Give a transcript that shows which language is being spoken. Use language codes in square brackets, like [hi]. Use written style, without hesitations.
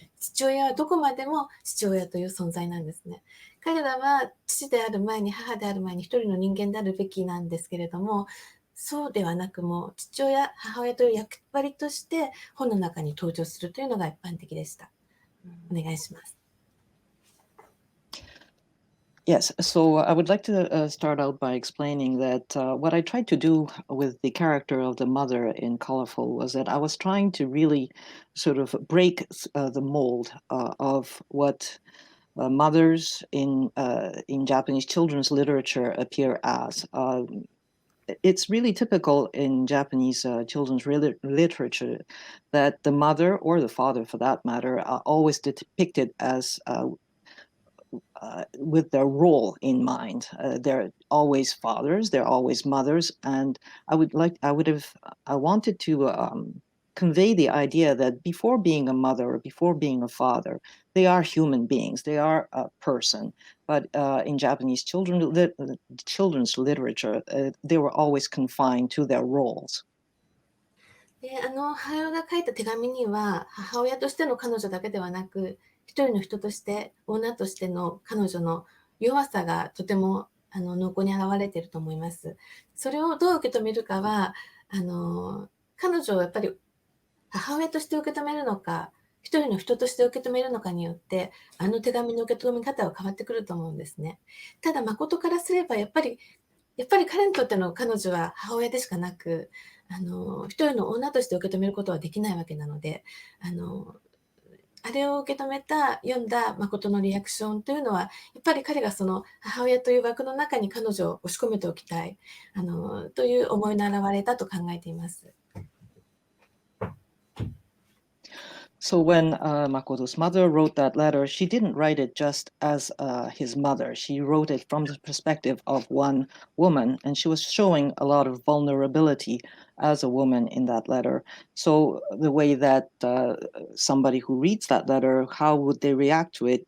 [ja] 父親はどこまでも父親という存在なんですね。彼らは父である前に母である前に一人の人間であるべきなんですけれども、そうではなくも父親、母親という役割として本の中に登場するというのが一般的でした。お願いします。 [en] Yes, so I would like to start out by explaining that what I tried to do with the character of the mother in Colorful was that I was trying to really sort of break the mold of what mothers in Japanese children's literature appear as. It's really typical in Japanese children's literature that the mother or the father, for that matter, are always depicted as with their role in mind. They're always fathers, they're always mothers, and I wanted to convey the idea that before being a mother or before being a father, they are human beings, they are a person. But in Japanese children's literature, they were always confined to their roles. [ja] で母親が書いた手紙には母親としての彼女だけではなく、一人の人として、女としての彼女の弱さがとても濃厚に表れていると思います。それをどう受け止めるかは、彼女をやっぱり母親として受け止めるのか、一人の人として受け止めるのかによって、手紙の受け止め方は変わってくると思うんですね。ただ、誠からすれば、やっぱり彼にとっての彼女は母親でしかなく、一人の女として受け止めることはできないわけなので、あれを受け止めた、読んだ誠のリアクションというのは、やっぱり彼がその母親という枠の中に彼女を押し込めておきたい、という思いの表れだと考えています。 [en] So when Makoto's mother wrote that letter, she didn't write it just as his mother. She wrote it from the perspective of one woman, and she was showing a lot of vulnerability as a woman in that letter. So the way that somebody who reads that letter, how would they react to it?